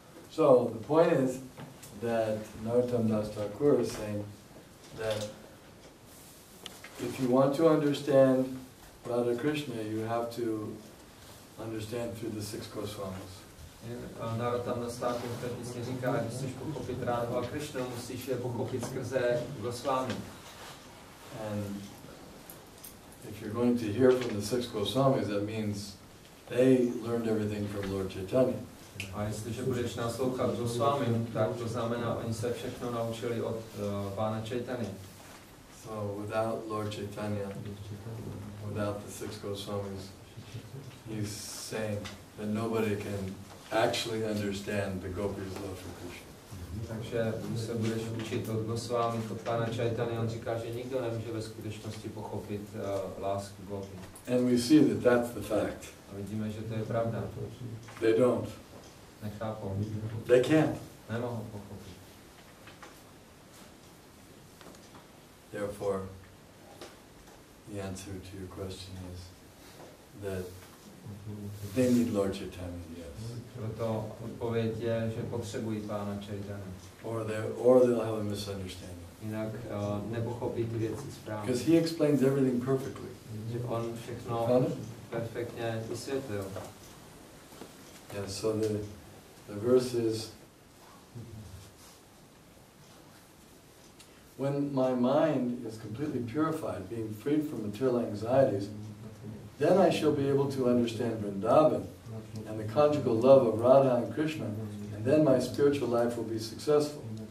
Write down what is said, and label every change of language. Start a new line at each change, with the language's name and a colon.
English: So the point is that Narottam Das Thakur is saying that if you want to understand Radha Krishna, you have to understand through the six Goswamis.
Czech: Narottam Das Thakur v té písni říká, když chceš pochopit Radhu a Krishnu, musíš je pochopit skrze Goswami.
English: And if you're going to hear from the six Goswamis, that means they learned everything from Lord Chaitanya.
Czech: A jestliže budeš naslouchat Goswamim, tak to znamená, oni se všechno naučili od Pána Chaitanya.
English: So without Lord Chaitanya, without the six Goswamis, he's saying that nobody can actually understand the Gopis' love for Krishna.
Czech: Takže když se budeš učit od Goswami, od Pána Chaitanya, on říká, že nikdo nemůže ve skutečnosti pochopit lásku Gopi.
English: And we see that that's the fact.
Czech: A vidíme, že to je pravda.
English: They don't.
Czech: Nechápou.
English: They can't.
Czech: Nemohou pochopit.
English: Therefore, the answer to your question is that they need Lord Chaitanya, yes.
Czech: Proto odpověď je, že potřebují Pána Chaitanya.
English: Or they'll have a misunderstanding.
Czech: Jinak nepochopí ty věci správně.
English: Because he explains everything perfectly.
Czech: Že on všechno perfektně vysvětlil.
English: Yeah, so the verse is, when my mind is completely purified, being freed from material anxieties, then I shall be able to understand Vrindavan and the conjugal love of Radha and Krishna, and then my spiritual life will be successful.